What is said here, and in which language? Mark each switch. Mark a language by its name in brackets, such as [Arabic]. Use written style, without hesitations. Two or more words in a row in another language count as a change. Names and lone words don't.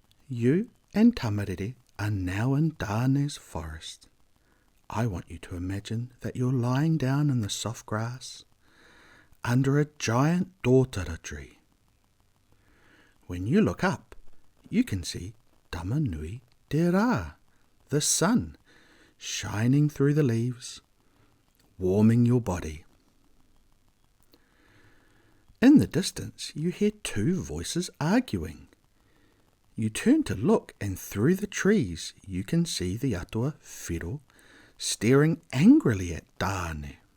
[English] You and Tamariki are now in Dāne's forest. I want you to imagine that you're lying down in the soft grass under a giant dōtara tree. When you look up, you can see Tamanui te rā, the sun, shining through the leaves, warming your body. In the distance, you hear two voices arguing. You turn to look, and through the trees you can see the atua Whiro staring angrily at Dāne.